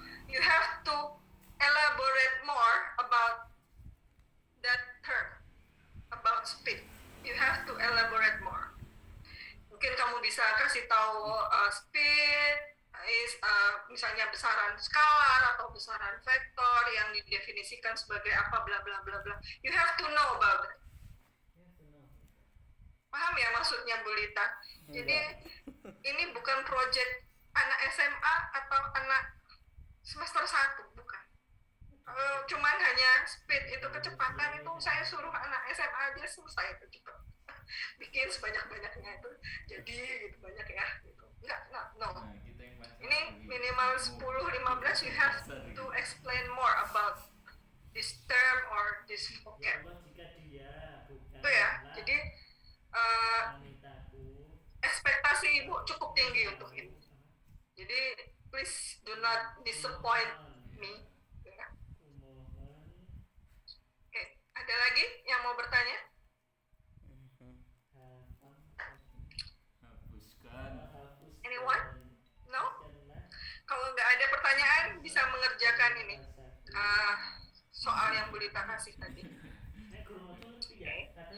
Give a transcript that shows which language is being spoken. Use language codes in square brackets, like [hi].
[en] You have to elaborate more about that term, about speed. You have to elaborate more. [id] Mungkin kamu bisa kasih tahu [en] speed is [id] misalnya besaran skalar atau besaran vektor yang didefinisikan sebagai apa bla bla bla bla. [en] You have to know about it. [id] Paham ya maksudnya Bulita? Jadi ini bukan project anak SMA atau anak semester 1, bukan. Cuman hanya speed itu kecepatan itu saya suruh anak SMA aja selesai itu gitu. Bikin sebanyak-banyaknya itu jadi gitu banyak ya gitu. Enggak, [en] no. [id] Ini minimal 10-15 [en] you have to explain more about this term or this vocab. [id] Itu ya. Jadi ekspektasi Ibu cukup tinggi untuk ini. Jadi [en] please do not disappoint me. [id] Ya. Oke, ada lagi yang mau bertanya? [en] Anyone? No? [id] Kalau nggak ada pertanyaan bisa mengerjakan ini soal yang Bulita kasih tadi. Oke.